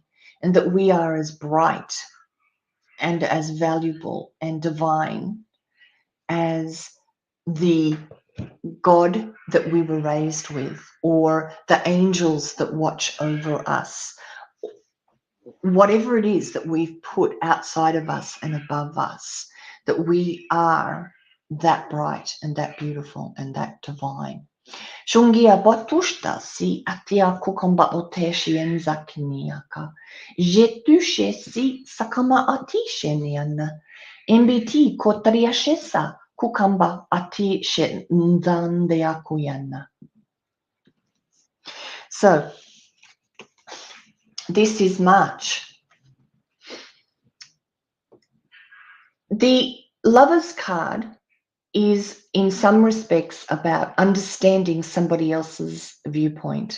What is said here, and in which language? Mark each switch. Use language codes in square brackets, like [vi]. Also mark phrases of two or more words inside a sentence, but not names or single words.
[en] And that we are as bright and as valuable and divine as the God that we were raised with, or the angels that watch over us. Whatever it is that we've put outside of us and above us, that we are that bright and that beautiful and that divine. Shungia batushta si atia kukamba oteshi enzakiniaka. Jetushe si sakama atisheniana. Mbiti kotriashesa kukamba ati shendandeakuyana. So This is March. The Lover's card is in some respects about understanding somebody else's viewpoint.